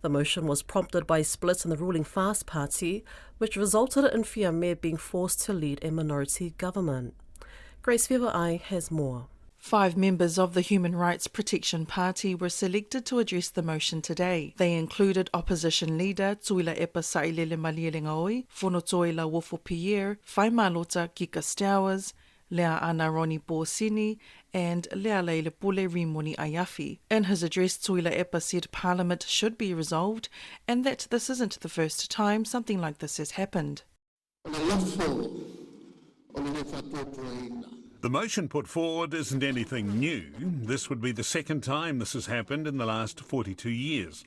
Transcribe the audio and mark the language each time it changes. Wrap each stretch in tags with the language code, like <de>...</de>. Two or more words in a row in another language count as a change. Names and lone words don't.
<en>The motion was prompted by splits in the ruling Fast Party, which resulted in Fiame being forced to lead a minority government. Grace Fever-Ai has more. 5 members of the Human Rights Protection Party were selected to address the motion today. They included opposition leader Tuila Epa Sailele Malielengaoi, Fonotoila Wofo Pierre, Whaimalota Kika Stowers, Lea Ana Roni Borsini, and Lea Leile Pule Rimoni Ayafi. In his address, Tuila Epa said Parliament should be resolved and that this isn't the first time something like this has happened. The motion put forward isn't anything new. This would be the second time this has happened in the last 42 years.</en>